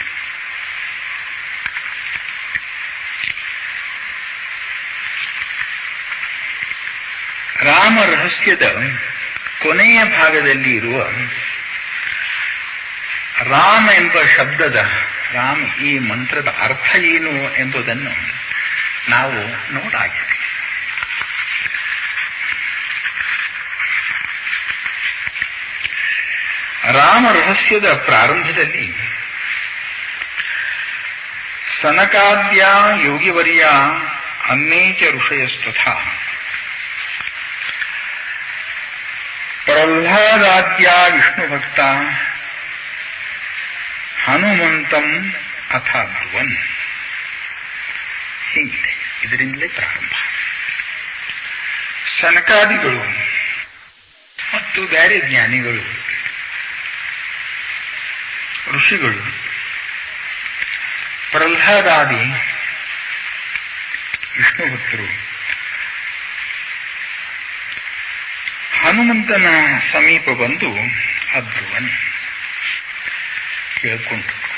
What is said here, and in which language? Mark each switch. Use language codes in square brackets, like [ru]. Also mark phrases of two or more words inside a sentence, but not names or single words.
[kn] ರಾಮ ರಹಸ್ಯದ ಕೊನೆಯ ಭಾಗದಲ್ಲಿ ಇರುವ ರಾಮ ಎಂಬ ಶಬ್ದದ, ರಾಮ್ ಈ ಮಂತ್ರದ ಅರ್ಥ ಏನು ಎಂಬುದನ್ನು ನಾವು ನೋಡಾಗಿದೆ. ರಾಮ ರಹಸ್ಯದ ಪ್ರಾರಂಭದಲ್ಲಿ [sa] ಸನಕಾದ್ಯ ಯೋಗಿವರ್ಯ अन्ये च ऋषयस्तथा ಪ್ರಹ್ಲಾದಾದ್ಯಾ ವಿಷ್ಣುಭಕ್ತ ಹನುಮಂತಂ ಅಥ ಬ್ರುವನ್. [kn] ಹೀಗಿದೆ, ಇದರಿಂದಲೇ ಪ್ರಾರಂಭ. ಸನಕಾದಿಗಳು ಮತ್ತು ಬೇರೆ ಜ್ಞಾನಿಗಳು, ಋಷಿಗಳು, ಪ್ರಹ್ಲಾದಾದಿ ವಿಷ್ಣು ಭಕ್ತರು ಹನುಮಂತನ ಸಮೀಪ ಬಂದು ಅಬ್ರುವನ್ ಕೇಳ್ಕೊಂಡ್ರು.